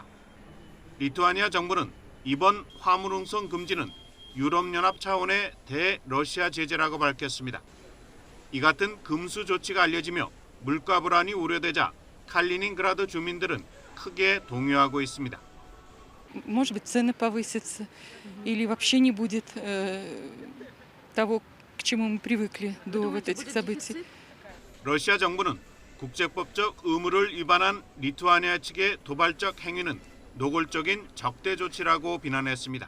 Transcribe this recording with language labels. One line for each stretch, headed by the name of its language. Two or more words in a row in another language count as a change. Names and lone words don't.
Korean: 리투아니아 정부는 이번 화물 운송 금지는 유럽연합 차원의 대러시아 제재라고 밝혔습니다. 이 같은 금수 조치가 알려지며 물가 불안이 우려되자 칼리닌그라드 주민들은 크게 동요하고 있습니다.
Russian: Может быть, цены повысятся или вообще не будет того, к чему мы привыкли до вот этих событий.
Korean: 러시아 정부는 국제법적 의무를 위반한 리투아니아 측의 도발적 행위는 노골적인 적대 조치라고 비난했습니다.